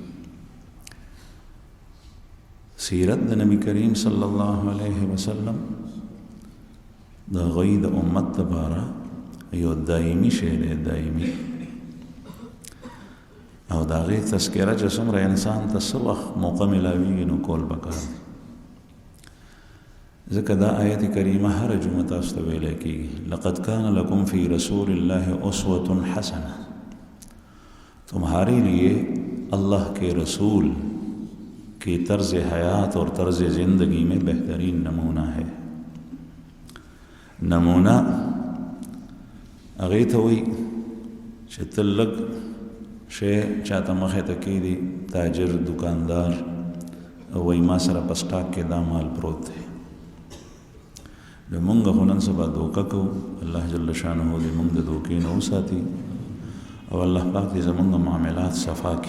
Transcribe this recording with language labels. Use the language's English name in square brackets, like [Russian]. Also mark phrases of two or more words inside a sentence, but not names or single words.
[Pashto] سیرت د نبی کریم [Arabic] صلی الله علیه وسلم [Pashto] د هغوی د امت لپاره یو دایمي شی دی، دایمي، او د هغې تذکره چې څومره انسان ته څه وخت موقع میلاویږي نو کول پکار دی. ځکه دا آیت کریمه هره جمعه تاسو ته ویلی کېږي: [Arabic] لقد کان لکم فی رسول الله اسوة حسنه، [Urdu] تمہارے لیے اللہ کے رسول کی طرز حیات اور طرز زندگی میں بہترین نمونہ ہے. [Pashto] نمونه هغې ته وایي چې ته لږ شی چاته مخې ته کېږدي، تاجر دکاندار وایي ما سره په سټاک کې دا مال پروت دی. مونږ خو نن سبا دوکه کوو، الله [Arabic] جل شانه [Pashto] دې مونږ د دوکې نه وساتي، او الله پاک دې زمونږ معاملات صفا کړي.